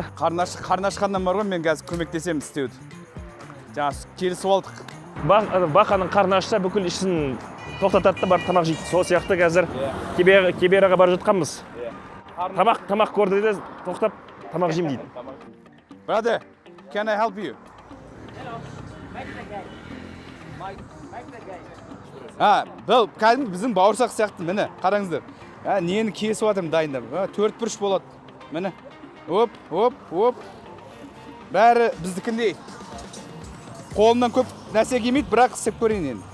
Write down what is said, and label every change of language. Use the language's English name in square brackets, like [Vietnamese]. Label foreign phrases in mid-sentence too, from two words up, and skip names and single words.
[Kazakh] Қарны ашқаннан бар ғой, мен қазір көмектесемін істеуді. Жаңа келісіп алдық. Баханың қарны ашса бүкіл ішін тоқтатады да барып тамақ жейді. Сол сияқты қазір Кибераға бара жатқанбыз. Тамақ көрді де тоқтап тамақ жеймін дейді. [English] Brother, can I help you? [Kazakh] Бұл кәдімгі біздің бауырсақ сияқты, міне, қараңыздар. Нені кесіп жатырмын дайындап. 4 бұрыш болады. Міне. Оп. Бәрі біздікіндей. Қолымнан көп нәрсе келмейді, бірақ істеп көрейін енді.